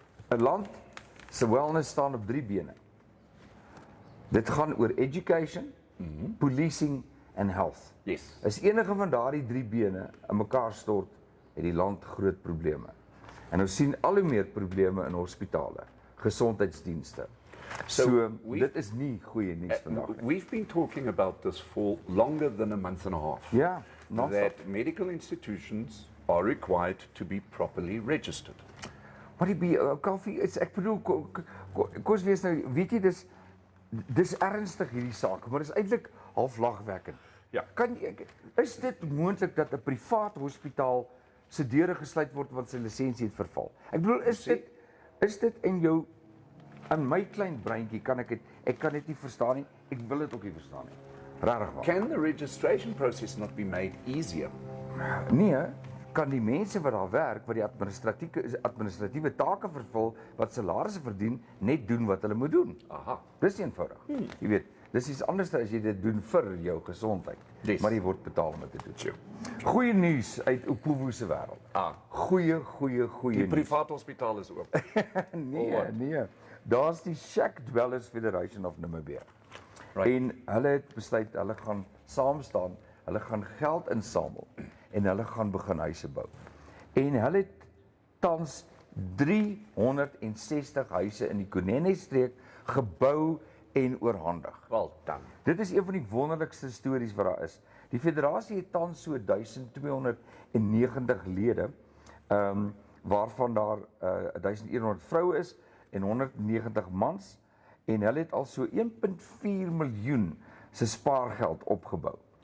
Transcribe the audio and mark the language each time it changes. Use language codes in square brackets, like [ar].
[af] 'n Land se wellness staan op 3 bene. Dit gaan oor education, policing en health. [en] Yes. [af] As enige van daardie 3 bene in mekaar stort, het die land groot probleme. En ons sien al hoe meer probleme in hospitale, gesondheidsdienste. So dit is nie goeie nuus vandag nie. [en] We've been talking about this for longer than a month and a half. [af] Ja, [en] That medical institutions are required to be properly registered. [af] Maar die koffie is, ek bedoel, kos wees nou, weet jy, dis ernstig hierdie saak, maar dis eintlik half lagwekkend. Ja. Is dit moontlik dat 'n privaat hospitaal se deure gesluit word want sy lisensie het verval? Ek bedoel, is dit in my klein breintjie ek kan dit nie verstaan nie. Ek wil dit ook nie verstaan nie. Regtig waar. [en] Can the registration process not be made easier? [af] Nee, kan die mense wat daar werk, wat die administratiewe take vervul, wat salarisse verdien, net doen wat hulle moet doen. Aha. Dis eenvoudig. Jy weet, dis iets anders as jy dit doen vir jou gesondheid. [en] Yes. [af] Maar jy word betaal om dit te doen. [en] Sure. [af] Goeie nuus uit Opovo se wêreld. Goeie Die nuus. private hospitaal is oop. Nee. Daar's die Shack Dwellers Federation of Namibia. [en] Right. [af] En hulle het besluit hulle gaan saam staan, hulle gaan geld insamel en hulle gaan begin huise bou. En hulle het tans 360 huise in die Kunene-streek gebou en oorhandig. [en] Well done. [af] Dit is een van die wonderlikste stories wat daar is. Die federasie het tans so 1290 lede, waarvan daar 1100 vroue is en 190 mans, en hulle het al so 1.4 miljoen se spaargeld opgebou.